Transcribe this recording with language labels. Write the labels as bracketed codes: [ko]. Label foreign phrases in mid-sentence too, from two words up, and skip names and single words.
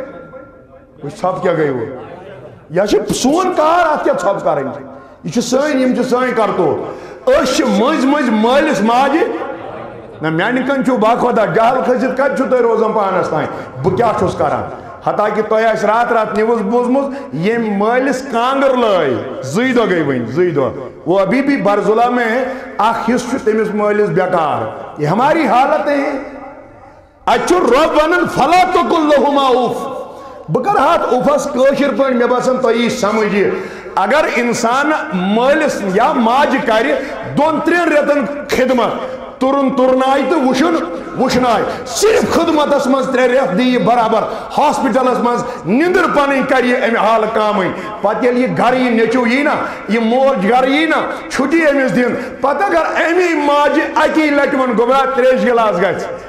[ks] وٕچھ ژھۄپہٕ کیٛاہ گٔے وۄنۍ یہِ چھِ سون کار اتھ کیٛاہ ژھۄپہٕ کرٕنۍ یہِ چھِ سٲنۍ یِم چھِ سٲنۍ کرتوت أسۍ چھِ مٔنٛزۍ مٔنٛزۍ مٲلِس ماجہِ نہ میانہِ کَنۍ چھُو باخۄدا جہل کھٔسِتھ کتہِ چھُو تُہۍ روزان پانس تام بہٕ کیٛاہ چھُس کران حتاکہِ تۄہہِ آسہِ رات نِوٕز بوٗزمُت ییٚمۍ مٲلِس کانٛگٕر لٲے 2 دۄہ گٔے وۄنۍ 2 دۄہ [ur] وہ ابھی بھی برزُلا میں [ks] اکھ حصہٕ چھُ تٔمِس مٲلِس بیکار [ur] یہ ہماری حالت ہے [ks] اتہِ چھُ رۄب ونان [ar] فلا تقل لہما اُف [ks] بہٕ کرٕ ہاتھ اُفس کٲشِر پٲٹھۍ مےٚ باسان تۄہہِ یی سمجھ یہِ اگر انسان مٲلِس یا ماجہِ کرِ 2-3 رٮ۪تن خدمت تُرُن تُرناے تہٕ وٕچھُن وٕچھناے صرف خدمتس منٛز 3 رٮ۪تھ دِیہِ برابر ہاسپِٹلس منٛز نِندٕر پنٕنۍ کرِ یہِ امہِ حالہٕ کامٕے پتہٕ ییٚلہِ یہِ گرٕ یہِ نیٚچوٗ یی نا یہِ موج گرٕ یی نا چھُٹی أمِس دِنۍ پتہٕ اگر امی ماجہِ اکی لٹہِ وۄنۍ گوٚبرا 3 گِلاس گژھِ